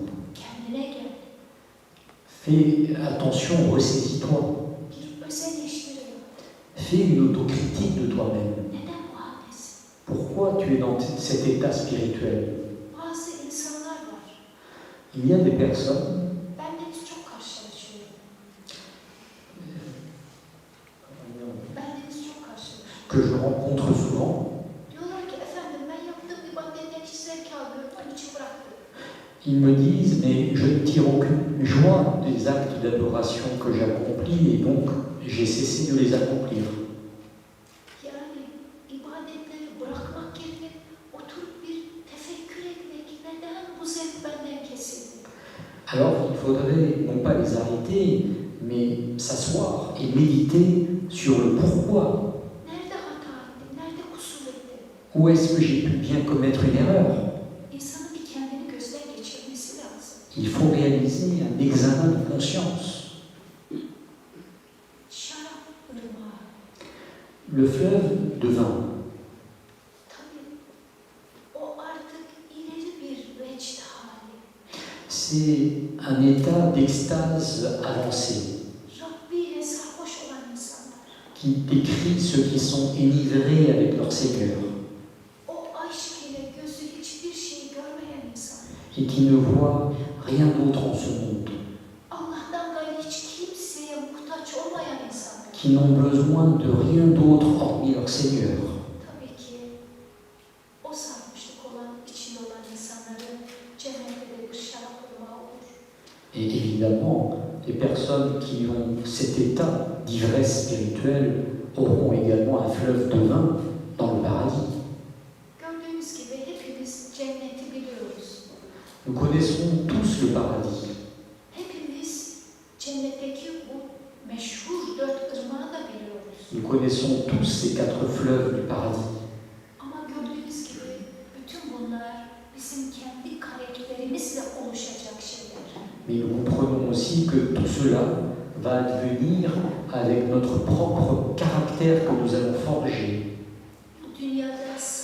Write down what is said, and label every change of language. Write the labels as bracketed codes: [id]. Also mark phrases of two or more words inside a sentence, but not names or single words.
[tr] Kendine gel. [fr] Fais attention, ressaisis-toi. [tr] Bir öz eleştiri yap. [fr] Fais une autocritique de toi-même. [tr] Neden bu haldesin? [fr] Pourquoi tu es dans cet état spirituel? [tr] Bazı insanlar var. [fr] Il y a des personnes [tr] Ben de çok karşılaşıyorum. Ben de çok karşılaşıyorum. [fr] que je rencontre souvent. [tr] Diyorlar ki efendim ben yaptığım ibadetten hiç zevk almıyorum, onun için bıraktım. [fr] Ils me disent, mais je ne tire aucune joie des actes d'adoration que j'accomplis et donc j'ai cessé de les accomplir. [tr] Yani ibadetleri bırakmak yerine oturup bir tefekkür etmek, neden bu zevk benden kesildi? [fr] Alors il faudrait non pas les arrêter, mais s'asseoir et méditer sur le pourquoi. [tr] Nerede hata ettim, nerede kusur ettim? [fr] Où est-ce que j'ai pu bien commettre une erreur? [tr] İnsanın bir kendini gözden geçirmesi lazım. [fr] Il faut réaliser un examen de conscience. [tr] Şarap ırmağı. [fr] Le fleuve de vin, [tr] Tabii o artık ileri bir veçt hali. [fr] c'est un état d'extase avancée [tr] Rabbiyle sarhoş olan insanlar. [fr] qui décrit ceux qui sont enivrés avec leur Seigneur [tr] O aşk ile gözü hiçbir şey görmeyen insanlar. [fr] et qui ne voient rien d'autre en ce monde, [tr] Allah'tan gayrı hiç kimseye muhtaç olmayan insanlar. [fr] qui n'ont besoin de rien d'autre hormis leur Seigneur. [tr] Tabii ki o sarhoşluk olan, içinde olan insanların cennette de bir şarap ırmağı olur. [fr] Et évidemment, les personnes qui ont cet état d'ivresse spirituelle auront également un fleuve de vin dans le paradis. [tr] Gördüğümüz gibi hepimiz cenneti biliyoruz. [fr] Nous connaissons tous le paradis. [tr] Hepimiz cennetteki bu meşhur 4 ırmağı da biliyoruz. [fr] Nous connaissons tous ces 4 fleuves du paradis. [tr] Ama gördüğünüz gibi bütün bunlar bizim kendi karakterimizle oluşacak şeyler. [fr] Mais nous comprenons aussi que tout cela va advenir avec notre propre caractère que nous allons forger. [tr] Bu dünyada